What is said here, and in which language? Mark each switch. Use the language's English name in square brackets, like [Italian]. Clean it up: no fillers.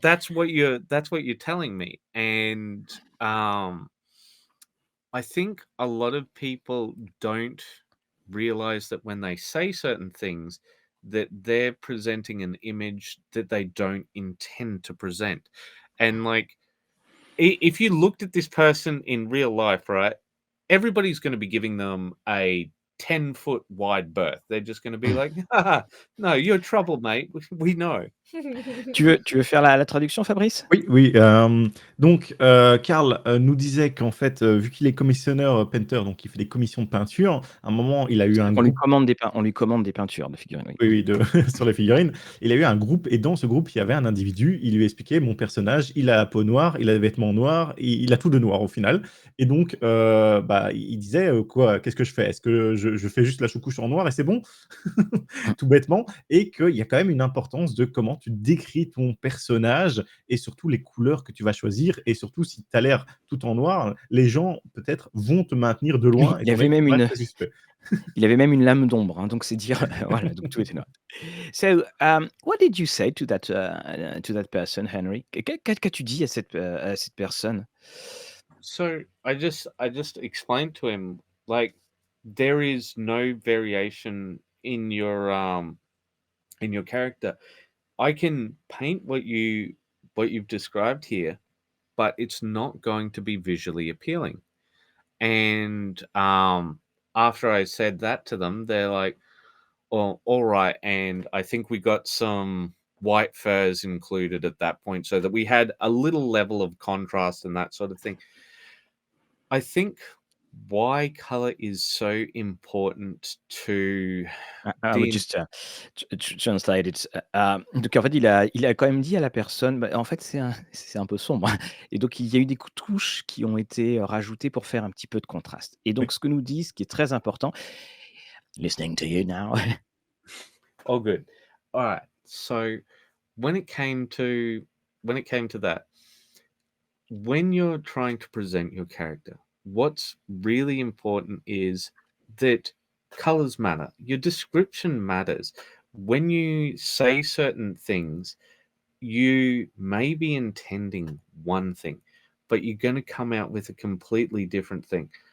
[English] that's what you're telling me, and I think a lot of people don't realize that when they say certain things, that they're presenting an image that they don't intend to present, and like if you looked at this person in real life, right, everybody's going to be giving them a 10-foot wide berth. They're just going to be like, "Haha, no, you're trouble, mate. We know." [French] Tu veux faire la traduction, Fabrice? Oui, oui, donc Karl, nous disait qu'en fait, vu qu'il est commissionneur, painter, donc il fait des commissions de peinture, à un moment, il a eu un On lui groupe. commande des peintures de figurines, oui. Oui, oui, de sur les figurines. Il a eu un groupe et dans ce groupe, il y avait un individu. Il lui expliquait: «Mon personnage, il a la peau noire, il a des vêtements noirs, il a tout de noir au final» et donc bah, il disait: «Quoi? Qu'est-ce que je fais? Est-ce que je fais juste la choucouche en noir et c'est bon?» Tout bêtement et qu'il y a quand même une importance de comment tu décris ton personnage et surtout les couleurs que tu vas choisir et surtout si tu as l'air tout en noir, les gens peut-être vont te maintenir de Oui, loin étant donné que tu paraîs très suspect. il avait même une lame d'ombre, hein, donc c'est dire, voilà, donc tout était noir. [English] So, what did you say to that person, Henry? [French] Qu'as-tu dit à cette personne? [English] So I just explained to him, like, there is no variation in your character. I can paint what you've described here, but it's not going to be visually appealing. And after I said that to them, they're like, "Oh, all right." And I think we got some white furs included at that point so that we had a little level of contrast and that sort of thing. I think why color is so important to I would just translate it. [French] Donc en fait, il a quand même dit à la personne, bah, en fait, c'est un peu sombre et donc il y a eu des touches qui ont été rajoutées pour faire un petit peu de contraste et Oui. donc ce que nous dit, ce qui est très important, [English] listening to you now. Oh, good. All right. So when it came to that, when you're trying to present your character, what's really important is that colors matter. Your description matters. When you say certain things, you may be intending one thing, but you're going to come out with a completely different thing.